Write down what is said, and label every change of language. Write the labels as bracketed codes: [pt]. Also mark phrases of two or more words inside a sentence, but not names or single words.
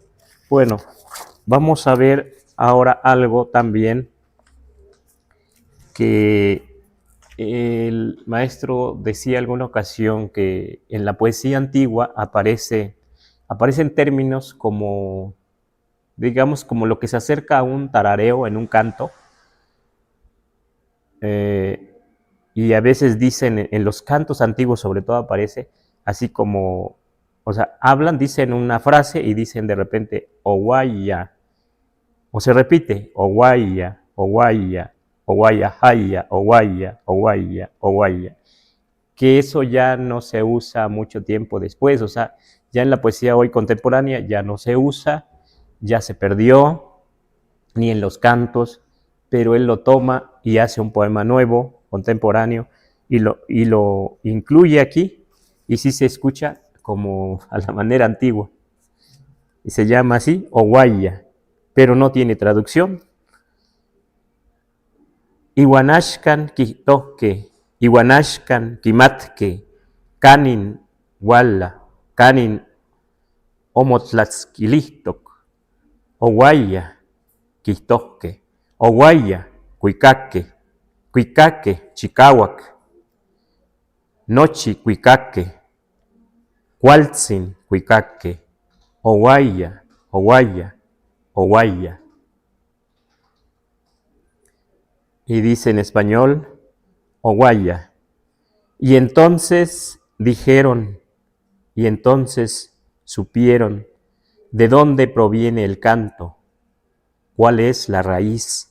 [es] Bueno, vamos a ver ahora algo también que el maestro decía alguna ocasión, que en la poesía antigua aparecen términos como, digamos, como lo que se acerca a un tarareo en un canto, y a veces dicen, en los cantos antiguos sobre todo aparece, así como, o sea, dicen una frase y dicen de repente, oguaya, o se repite, oguaya, oguaya, oguaya, haya, oguaya, oguaya, oguaya, que eso ya no se usa mucho tiempo después, o sea, ya en la poesía hoy contemporánea ya no se usa, ya se perdió, ni en los cantos, pero él lo toma y hace un poema nuevo, contemporáneo, y lo incluye aquí, y sí se escucha como a la manera antigua, y se llama así, oguaya, pero no tiene traducción. [nhe] Iwanashkan kihtohke, Iwanashkan kimatke, Kanin wala, Kanin omotlatzquilihtok, Oguaya kihtohke, Oguaya cuicaque, Cuicaque chicahuac, Nochi cuicaque, Cualtzin cuicaque, Oguaya, Oguaya, Oguaya. [es] Y dice en español, Oguaya. Y entonces dijeron, y entonces supieron de dónde proviene el canto, cuál es la raíz.